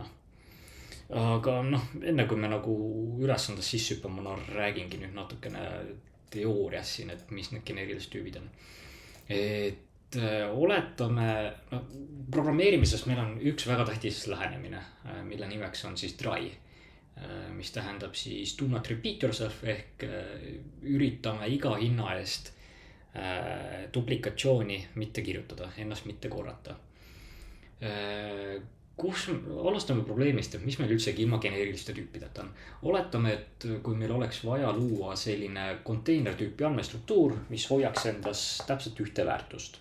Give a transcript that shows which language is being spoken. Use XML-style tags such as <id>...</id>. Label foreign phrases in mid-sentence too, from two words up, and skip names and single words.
<et>Aga enne kui me nagu ülesandes sisse hüppame, ma räägingi nüüd natukene teoorias siin, et mis need geneerilised tüübid on. Et oletame, programmeerimises meil on üks väga tähtis lähenemine, mille nimeks on siis try, mis tähendab siis</et> <en>do not repeat yourself</en> <et>ehk üritame iga hinna eest duplikatsiooni mitte kirjutada, ennast mitte korrata. Alustame probleemist, et mis meil üldsegi ilma geneeriliste tüüpideta on. Oletame, et kui meil oleks vaja luua selline konteinertüüpi andmestruktuur, mis hoiaks endas täpselt ühte väärtust.</et>